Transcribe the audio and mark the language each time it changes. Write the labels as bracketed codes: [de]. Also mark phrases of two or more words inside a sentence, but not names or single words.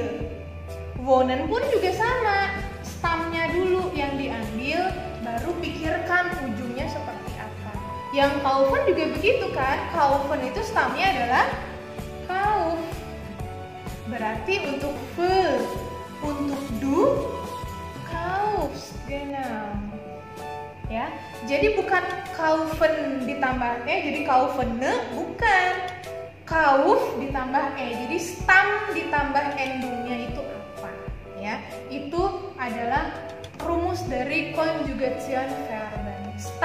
[id] Wohnen pun juga sama, stamnya dulu yang diambil, baru pikirkan ujungnya seperti apa. Yang kaufen juga begitu kan, kaufen itu stamnya adalah kauf. Berarti untuk ve, untuk du, kaufs, genau. Ya, jadi bukan kaufen ditambah e, jadi kaufene, bukan. Kauf ditambah e, jadi stam ditambah endungnya itu apa? Ya, itu adalah rumus dari conjugation verben.